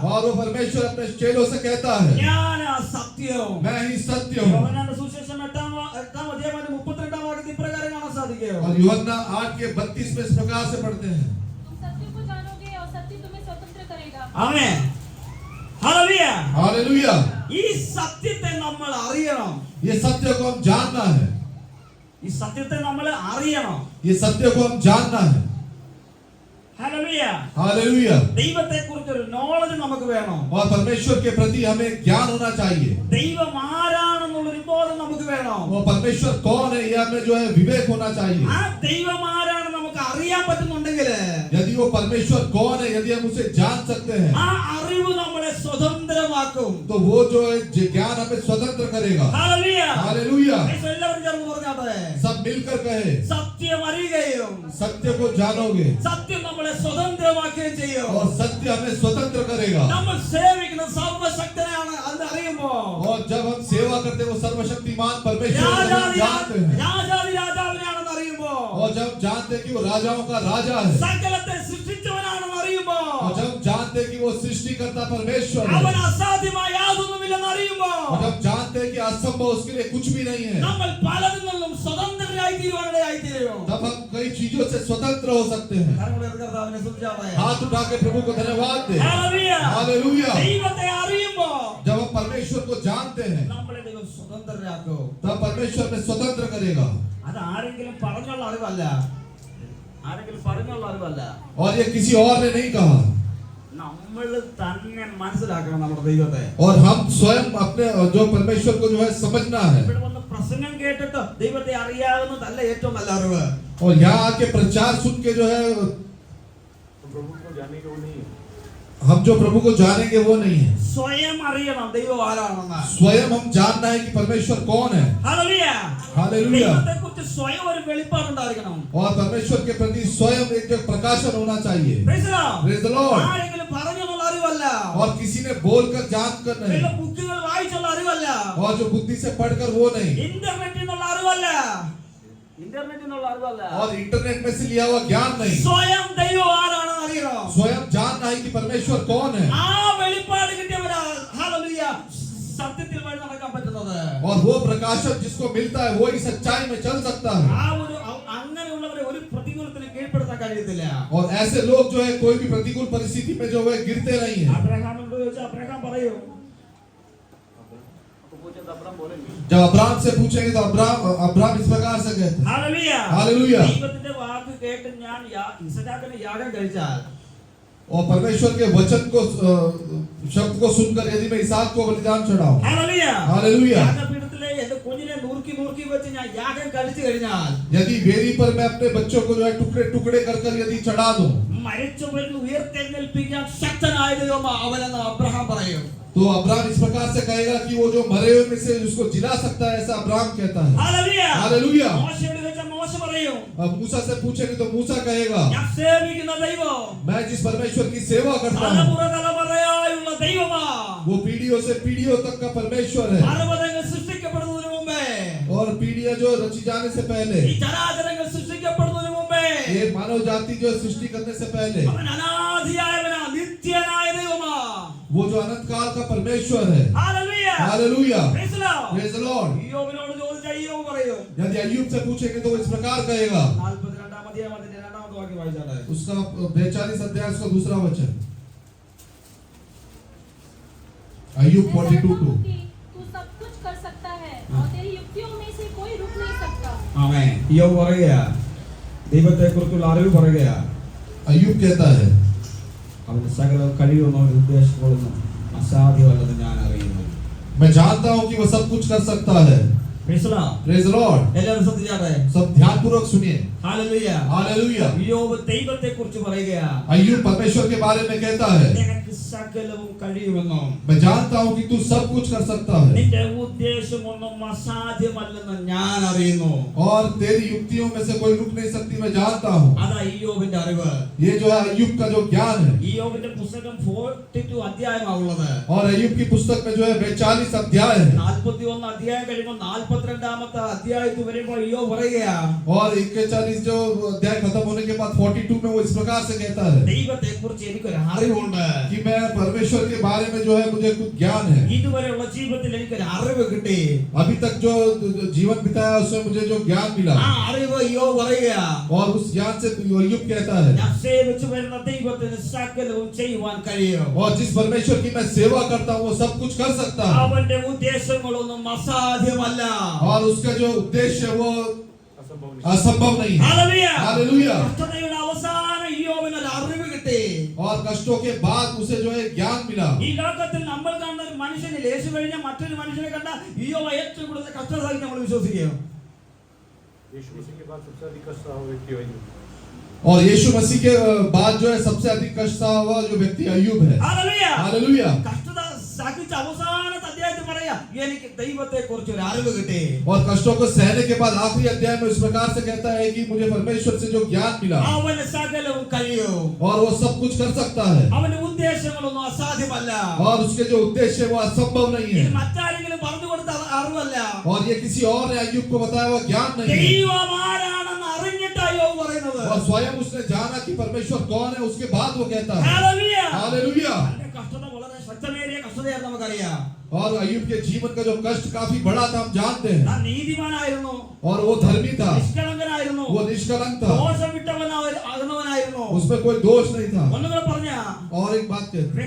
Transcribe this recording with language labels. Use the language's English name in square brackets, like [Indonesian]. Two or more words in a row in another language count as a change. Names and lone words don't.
[Hindi] और वो परमेश्वर अपने चेलों से कहता है मैं ही सत्य हूँ। और यूहन्ना 8:32 में इस प्रकार से पढ़ते हैं, तुम सत्य को जानोगे और सत्य तुम्हें स्वतंत्र करेगा। आमेन, हालेलुया। हालेलुया। [Malayalam] ഈ സത്യത്തെ നമ്മൾ അറിയണം. [Hindi] ये सत्य को हम जानना है, [Malayalam] ഈ സത്യത്തെ നമ്മൾ അറിയണം. [Hindi] ये सत्य को हम जानना है। हालेलुया, हालेलुया। [Malayalam] ദൈവത്തെക്കുറിച്ച് ഒരു നോളജ് നമുക്ക് വേണം. [Hindi] और परमेश्वर के प्रति हमें ज्ञान होना चाहिए। [Malayalam] ദൈവം ആരാണെന്നുള്ള ഒരു ബോധം നമുക്ക് വേണം. [Hindi] वो परमेश्वर कौन है ये हमें जो है विवेक होना चाहिए। [Malayalam] ആ ദൈവം ആരാണെന്ന് നമുക്ക് അറിയാൻ പറ്റുന്നുണ്ടെങ്കിൽ, [Hindi] यदि वो परमेश्वर कौन है यदि हम उसे जान सकते हैं, [Malayalam] ആ അറിവ് നമ്മളെ സ്വതന്ത്രമാക്കും. [Hindi] तो वो जो है ज्ञान हमें स्वतंत्र करेगा। हालेलुया, हालेलुया। [Malayalam] എല്ലാവരും ചേർന്ന് പറഞ്ഞാട്ടെ, [Hindi] सब मिलकर कहे [Malayalam] സത്യം അറിയുകയും [Hindi] सत्य को जानोगे [Malayalam] സത്യം നമ്മളെ സ്വതന്ത്രമാക്കുകയും ചെയ്യും. [Hindi] और सत्य हमें स्वतंत्र करेगा। [Malayalam] നമ്മൾ സേവിക്കുന്ന സർവശക്തനാണ് അത് അറിയുമ്പോൾ, [Hindi] और जब हम सेवा करते हैं वो सर्वशक्तिमान परमेश्वर को हम जानते हैं। [Malayalam] രാജാവിനെയാണെന്ന് അറിയുമ്പോൾ, [Hindi] और जब जानते हैं कि वो राजाओं का राजा है, [Malayalam] സകലത്തെ സൃഷ്ടിച്ചവനാണെന്ന് അറിയുമ്പോൾ, [Hindi] और जब जानते हैं कि वो सृष्टिकर्ता परमेश्वर है, [Malayalam] അവൻ അസാധ്യമായ യാതൊന്നുമില്ലെന്ന് അറിയുമ്പോൾ, [Hindi] और जब जानते हैं कि असंभव उसके लिए कुछ भी नहीं है, [Malayalam] നമ്മൾ പലതിൽ നിന്നും സ്വതന്ത്രരായി തീരുവാനിടയായിത്തീരും. [Hindi] तब हम कई चीजों से स्वतंत्र हो सकते हैं। [Malayalam] കർത്താവിനെ സ്തുതിച്ചാട്ടെ. [Hindi] हाथ उठा के प्रभु को धन्यवाद दे। [Malayalam] ഹല്ലേലൂയ. [Hindi] हालेलुया। [Malayalam] ദൈവത്തെ അറിയുമ്പോൾ [Hindi] जब हम परमेश्वर को जानते हैं [Malayalam] നമ്മളെ ദൈവം സ്വതന്ത്രരാക്കും. [Hindi] तब परमेश्वर में स्वतंत्र करेगा। [Malayalam] അത് ആരെങ്കിലും പറഞ്ഞുള്ള അറിവല്ല, ആരെങ്കിലും പറഞ്ഞുള്ള അറിവല്ല. [Hindi] और ये किसी और ने नहीं कहा, [Malayalam] നമ്മൾ തന്നെ മനസ്സിലാക്കണം നമ്മുടെ ദൈവത്തെ. [Hindi] और हम स्वयं अपने जो परमेश्वर को जो है समझना है। [Malayalam] ഇവിടെ വന്ന് പ്രസംഗം കേട്ടിട്ട് ദൈവത്തെ അറിയാവുന്നതല്ല ഏറ്റവും നല്ല അറിവ്. [Hindi] और यहाँ आके प्रचार सुन के जो है हम जो प्रभु को जानेंगे वो नहीं है। [Malayalam] സ്വയം അറിയണം ദൈവം ആരാണെന്ന്. [Hindi] स्वयं हम जानना है कि परमेश्वर कौन है। [Malayalam] ഹല്ലേലൂയ. [Hindi] हालेलुया। [Malayalam] ദൈവത്തെക്കുറിച്ച് സ്വയം ഒരു വെളിപ്പാടുണ്ടായിരിക്കണം. [Hindi] और परमेश्वर के प्रति स्वयं एक जो प्रकाशन होना चाहिए। [English] Praise the Lord. Praise the Lord। [Malayalam] ആരെങ്കിലും പറഞ്ഞുള്ള അറിവല്ല, [Hindi] और किसी ने बोलकर जानकर [Malayalam] ചില [Hindi] नहीं, [Malayalam] ബുക്കുകൾ വായിച്ചുള്ള അറിവല്ല, [Hindi] और जो बुद्धि से पढ़कर वो नहीं, [Malayalam] ഇന്റർനെറ്റിൽ നിന്നുള്ള അറിവല്ല, ഇന്റർനെറ്റിൽ നിന്നുള്ള അറിവല്ല, [Hindi] और इंटरनेट में से लिया हुआ ज्ञान नहीं। [Malayalam] സ്വയം ദൈവം ആരാണെന്ന് അറിയണം. [Hindi] स्वयं जानना है कि परमेश्वर कौन है, [Malayalam] ആ വെളിപ്പാട് കിട്ടിയവരാ ഹല്ലേലൂയ സത്യത്തിൽ വഴി നടക്കാൻ പറ്റുന്നത്. [Hindi] और वो प्रकाशन जिसको मिलता है वो ही सच्चाई में चल सकता है। [Malayalam] ആ ഒരു അങ്ങനെയുള്ളവരെ ഒരു പ്രതികൂലത്തിന് കീഴ്പ്പെടുത്താൻ കഴിയത്തില്ല. [Hindi] और ऐसे लोग जो है कोई भी प्रतिकूल परिस्थिति में जो है गिरते नहीं है। [Malayalam] അബ്രഹാമിനോട് ചോദിച്ചാൽ അബ്രഹാം പറയും, [Hindi] जब अब्राहम से पूछेंगे तो अब्राहम इस प्रकार से कहते हैं। [Malayalam] ഹല്ലേലൂയ. [Hindi] हालेलुया। [Malayalam] ദൈവത്തിന്റെ വാക്ക് കേട്ട് ഞാൻ ഇസഹാക്കിന് യാഗം കഴിച്ചാൽ, [Hindi] और परमेश्वर के वचन को शब्द को सुनकर यदि मैं इसहाक को बलिदान चढ़ाऊं, [Malayalam] ഹല്ലേലൂയ, [Hindi] हालेलुया, [Malayalam] യാഗപീഠത്തിലെ എന്റെ കുഞ്ഞിനെ നുറുക്കി നുറുക്കി വെച്ച് ഞാൻ യാഗം കഴിച്ചു കഴിഞ്ഞാൽ, [Hindi] यदि वेदी पर मैं अपने बच्चों को जो है टुकड़े टुकड़े कर कर यदि चढ़ा दूं, [Malayalam] മരിച്ചവരിൽ ഉയർത്തെഴുന്നേൽപ്പിക്കാൻ ശക്തനായ ദൈവം അവനെന്ന് അബ്രഹാം പറയും. [Hindi] तो अब्राहम इस प्रकार से कहेगा कि वो जो मरे हुए में से उसको जिला सकता है, ऐसा अब्राहम कहता है। [Malayalam] ഹല്ലേലൂയ. [Hindi] हालेलुया। [Malayalam] മോശയോട് ചോദിച്ചാൽ മോശ പറയും, [Hindi] अब मूसा से पूछेंगे तो मूसा कहेगा [Malayalam] ഞാൻ സേവിക്കുന്ന ദൈവം [Hindi] मैं जिस परमेश्वर की सेवा करता हूँ [Malayalam] തലമുറ തലമുറയായുള്ള ദൈവമാ. [Hindi] वो पीढ़ियों से पीढ़ियों तक का परमेश्वर है। [Malayalam] പർവ്വതങ്ങൾ സൃഷ്ടിക്കപ്പെടുന്നതിന് മുമ്പേ, [Hindi] और पीढ़ियां जो रची जाने से पहले, [Malayalam] ഈ ചരാചരങ്ങൾ സൃഷ്ടിക്കപ്പെടുന്നതിന് മുമ്പേ, [Hindi] ये मानव जाति जो सृष्टि करने से पहले, [Malayalam] അവൻ അനാദിയായവനാ, നിത്യനായ ദൈവമാ. [Hindi] वो जो अनंत काल का परमेश्वर है। [Malayalam] ഹല്ലേലൂയ. [Hindi] हालेलुया। [English] Praise the Lord. Praise the Lord। [Malayalam] ഇയ്യോബിനോട് ചോദിച്ചാൽ ഇയ്യോബ് പറയും, [Hindi] यदि अय्यूब से पूछेंगे तो वो इस प्रकार कहेगा, [Malayalam] 42 അധ്യായം അതിന്റെ 2ാമത്തെ വാക്യം വായിച്ചാട്ടെ. [Hindi] उसका 42 अध्याय उसका दूसरा वचन, अय्यूब मैं जानता 42:2। हूँ कि तू सब कुछ कर सकता है और तेरी युक्तियों में से कोई रुक नहीं सकता। [Malayalam] ആമേൻ. ഇയ്യോബ് പറയുകയാ, ദൈവത്തെക്കുറിച്ചുള്ള അറിവ് പറയുകയാ, [Hindi] अय्यूब कहता है [Malayalam] അവന്റെ സകല കഴിവൊന്നും അവന്റെ ഉദ്ദേശങ്ങളൊന്നും അസാധ്യമല്ലെന്ന് ഞാൻ അറിയുന്നു. [Hindi] मैं जानता हूँ कि वो सब कुछ कर सकता है। [English] Praise the Lord. Praise the Lord। [Malayalam] എല്ലാവരും ശ്രദ്ധിച്ചാട്ടെ. [Hindi] सब ध्यान पूर्वक सुनिए। [Malayalam] ഹല്ലേലൂയ. [Hindi] हालेलुया। [Malayalam] ഇയ്യോബ് ദൈവത്തെക്കുറിച്ച് പറയുകയാ, [Hindi] अय्यूब परमेश्वर के बारे में कहता है [Malayalam] നിനക്ക് സകലവും കഴിയുമെന്നും [Hindi] मैं जानता हूँ कि तू सब कुछ कर सकता है, [Malayalam] നിന്റെ ഉദ്ദേശമൊന്നും അസാധ്യമല്ലെന്ന് ഞാൻ അറിയുന്നു. [Hindi] और तेरी युक्तियों में से कोई रुक नहीं सकती, मैं जानता हूँ। [Malayalam] അതാ ഇയ്യോബിന്റെ അറിവ്. [Hindi] ये जो है अय्यूब का जो ज्ञान है। [Malayalam] ഇയ്യോബിന്റെ പുസ്തകം 42 അധ്യായമാണുള്ളത്. [Hindi] और अय्यूब की पुस्तक में जो है 42 अध्याय है। [Malayalam] 41 അധ്യായം കഴിയുമ്പോൾ 42ാമത്തെ അധ്യായത്തിൽ വരുമ്പോൾ ഇയ്യോബ് പറയുകയാ, [Hindi] और 41 जो अध्याय खत्म होने के बाद 42 में वो इस प्रकार से कहता है [Malayalam] ദൈവത്തെക്കുറിച്ച് എനിക്കൊരു അറിവുണ്ട്. [Hindi] कि मैं परमेश्वर परमेश्वर के बारे में जो है मुझे कुछ ज्ञान है। [Malayalam] ഇതുവരെയുള്ള ജീവിതത്തിൽ എനിക്ക് ഒരു അറിവ് കിട്ടി. [Hindi] अभी तक जो जीवन बिताया उसमें मुझे जो ज्ञान मिला, [Malayalam] ആ അറിവ് യോബ് പറയുക, [Hindi] और उस ज्ञान से अय्यूब कहता है, [Malayalam] ഞാൻ സേവിച്ചു വരുന്ന ദൈവത്തിന് സകലവും ചെയ്യുവാൻ കഴിയും. [Hindi] और जिस परमेश्वर की मैं सेवा करता हूँ वो सब कुछ कर सकता है, [Malayalam] അവന്റെ ഉദ്ദേശങ്ങളൊന്നും അസാധ്യമല്ല. [Hindi] और उसका जो उद्देश्य है वो असंभव नहीं है। [Malayalam] ഹല്ലേലൂയ. [Hindi] हालेलुया। [Malayalam] കഷ്ടതയുടെ അവസാനം യോബിന് ഒരു അറിവ് കിട്ടി. [Hindi] और कष्टों के बाद उसे जो है ज्ञान मिला। [Malayalam] ഈ ലോകത്തിൽ നമ്മൾ കാണുന്ന ഒരു മനുഷ്യനിൽ യേശു കഴിഞ്ഞ മറ്റൊരു മനുഷ്യനെ കണ്ട യോബ് ഏറ്റവും കൂടുതൽ കഷ്ടത സഹിച്ച് നമ്മൾ വിശ്വസിക്കുകയോ? [Hindi] यीशु मसीह के बाद सबसे अधिक कष्ट सहा हुआ व्यक्ति अय्यूब। और यीशु मसीह के बाद जो है सबसे अधिक कष्ट सहा हुआ जो व्यक्ति अय्यूब है। [Malayalam] ഹല്ലേലൂയ. [Hindi] हालेलुया। [Malayalam] കഷ്ടത സഹിച്ച അവസാനത്തെ അധ്യായത്തിൽ പറയാ, എനിക്ക് ദൈവത്തെ കുറിച്ച് ഒരു അറിവ് കിട്ടി. [Hindi] और कष्टों को सहने के बाद आखिरी अध्याय में इस प्रकार से कहता है कि मुझे परमेश्वर से जो ज्ञान मिला, [Malayalam] അവന് സകലവും കഴിയും. [Hindi] और वो सब कुछ कर सकता है, [Malayalam] അവന്റെ ഉദ്ദേശങ്ങളൊന്നും അസാധ്യമല്ല. [Hindi] और उसके जो उद्देश्य है वो असंभव नहीं [Malayalam] ഇത് [Hindi] है, [Malayalam] മറ്റാരെങ്കിലും പറഞ്ഞു കൊടുത്ത അറിവല്ല. [Hindi] और ये किसी और ने अय्यूब को बताया हुआ ज्ञान नहीं है। [Malayalam] ദൈവം ആരാണെന്ന് അറിഞ്ഞിട്ടാ യോബ് പറയുന്നത്. [Hindi] और स्वयं उसने जाना कि परमेश्वर कौन है, उसके बाद वो कहता है। [Malayalam] ഹല്ലേലൂയ. [Hindi] हालेलुया। [Malayalam] അവന്റെ കഷ്ടത വളരെ ശക്തമേറിയ കഷ്ടതയായിരുന്നു നമുക്കറിയാം. [Hindi] और अय्यूब के जीवन का जो कष्ट काफी बड़ा था, हम जानते हैं। [Malayalam] താൻ നീതിമാനായിരുന്നു, [Hindi] और वो धर्मी था, [Malayalam] നിഷ്കളങ്കനായിരുന്നു, [Hindi] वो निष्कलंक था, [Malayalam] ദോഷം വിട്ടവനായിരുന്നു. [Hindi] उसमें कोई दोष नहीं था। [Malayalam] ഒന്നുകൂടെ പറഞ്ഞ, [Hindi] और एक बात कहते हैं,